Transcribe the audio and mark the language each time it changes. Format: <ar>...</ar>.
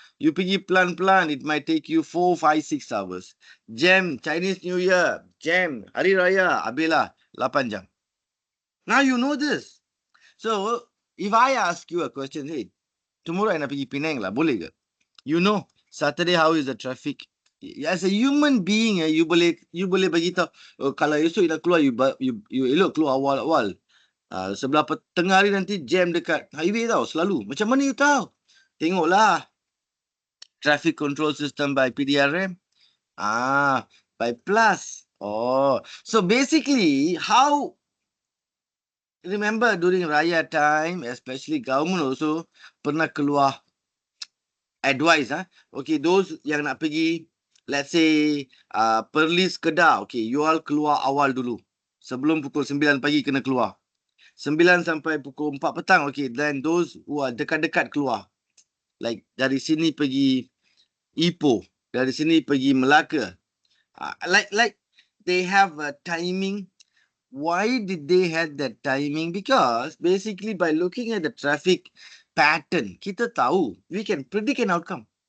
<en>You</en> <ms>pergi pelan-pelan,</ms> <en>it might take you 4, 5, 6 hours.</en> <ms>Jam, Chinese New Year, jam, Hari Raya, habislah 8 jam.</ms> <en>Now you know this. So if I ask you a question, hey, tomorrow</en> <ms>I nak pergi Penang lah, boleh ke?</ms> <en>You know, Saturday how is the traffic? As a human being,</en> <ms>you boleh bagi tahu, kalau esok nak keluar, you elok keluar awal-awal. Sebelah tengah hari nanti jam dekat highway tau, selalu. Macam mana you tahu? Tengoklah</ms> <en>traffic control system by PDRM. By Plus. Oh, so basically, how remember during Raya time, especially government also</en> <ms>pernah keluar</ms> <en>advice, okay, those</en> <ms>yang nak pergi,</ms> <en>let's say, Perlis Kedah, okay, you all</en> <ms>keluar awal dulu. Sebelum pukul 9 pagi kena keluar. 9 sampai pukul 4 petang,</ms> <en>okay, then those who are</en> <ms>dekat-dekat keluar. Like dari sini pergi Ipoh, dari sini pergi Melaka.</ms> <en>Like they have a timing. Why did they have that timing? Because basically by looking at the traffic pattern,</en> <ms>kita tahu</ms> <en>we can predict an outcome.</en>